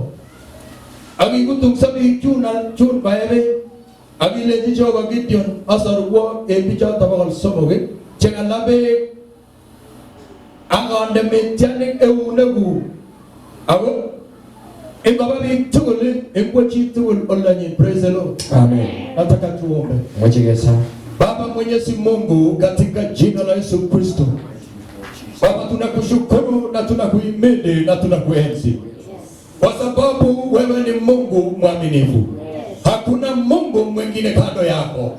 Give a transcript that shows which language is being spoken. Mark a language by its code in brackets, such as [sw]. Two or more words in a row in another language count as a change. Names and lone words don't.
[kln] Akikutungso biik chun koe beek akilenji Jehova Gideon, asorwo en bichoto 300 chekala beek akande Midianik eunekuk ako ingoba biik tugul ingwo chi tugul olenyin. [en] Praise the Lord. Amen. [sw] Nataka tuombe. [kln] Amache kesa. [sw] Baba Mwenyezi Mungu, katika jina la Yesu Kristo, Baba tunakushukuru na tunakuhimidi na tunakuenzi kwa sababu wewe ni Mungu mwaminifu. Hakuna Mungu mwingine kando yako.